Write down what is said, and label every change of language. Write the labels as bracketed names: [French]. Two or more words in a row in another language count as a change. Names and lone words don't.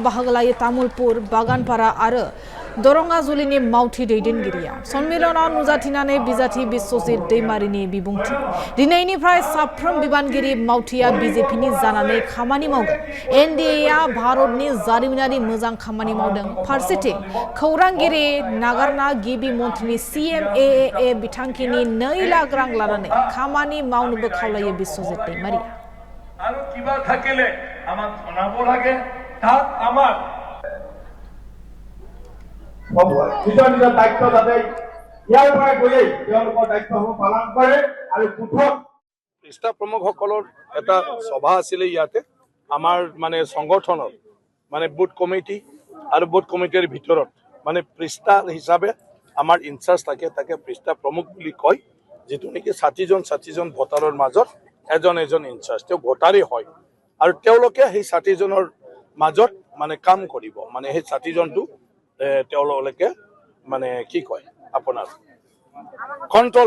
[Bodo] बाहागो लायो तामुलपुर बागानपारा आरो दरंगाजुलिनि मावथि दैदेनगिरिया सन्मिलनाव नुजाथिनानै बिजाथि बिश्वजित दैमारिनि बिबुंथि दिनैनिफ्राय साफ्रोम बिबानगिरि मावथिया बीजेपीनि जानानै खामानि मावगोन एनडीएआ भारतनि जारिमिनारि मोजां खामानि मावदों फारसेथिं खौरांगिरि नागारना गिबि मन्थ्रिनि CMAA बिथांखिनि 2 लाख रां लानानै खामानि मावनोबो खावलायो बिश्वजित दैमारिया [Assamese] আৰু কিবা থাকিলে আমাক জনাব লাগে তাত আমাৰ নিজৰ দায়িত্ব যাতে ইয়াৰ পৰা গৈ তেওঁলোকৰ দায়িত্বসমূহ পালন কৰে আৰু বুথত পৃষ্ঠা প্ৰমুখসকলৰ এটা সভা আছিল ইয়াতে আমাৰ মানে সংগঠনৰ মানে [English] booth committee [Assamese] আৰু [English] booth committee [Assamese] ভিতৰত মানে পৃষ্ঠা হিচাপে আমাৰ ইনচাৰ্জ থাকে তাকে পৃষ্ঠা প্ৰমুখ বুলি কয় যেটো নেকি 60 জন ভোটাৰৰ মাজত এজন ইনচাৰ্জ তেওঁ ভোটাৰী হয় আৰু তেওঁলোকে সেই 60 জনৰ মাজত মানে কাম কৰিব মানে সেই 60 জনটো তেওঁলোকে মানে কি কয় আপোনাৰ কন্ট্ৰোল